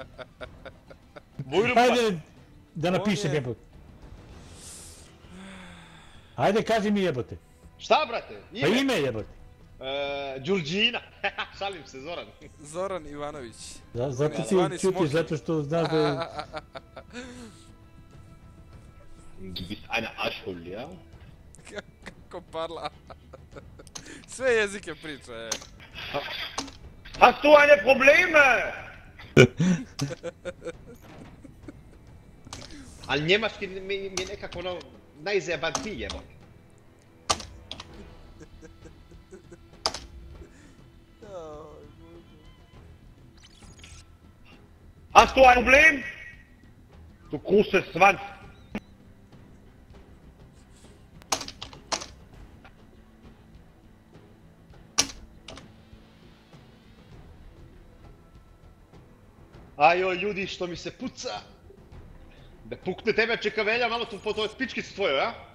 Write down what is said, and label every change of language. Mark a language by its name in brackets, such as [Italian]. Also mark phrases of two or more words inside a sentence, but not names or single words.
[Serbian] Ajde da napišem jebote. Ajde kaži mi jebote. Šta, brate? Pa ime jebote. Đurđina. Šalim se, Zoran. Zoran Ivanović. Zato ti čutiš, zato što znaš da je... [German] Du bist eine Arschhole, ja? [Serbian] Kako parla. Sve jezike priča, [German] Hast du eine Probleme? [Serbian] Ali njemački mi je nekako ono najzajebantiji jebote. [German] Hast du ein Problem? Du große Schwanz. [Serbian] Ajoj ljudi, što mi se puca. Da pukne tebe čeka Velja malo tu po toj pičkici tvojoj, a?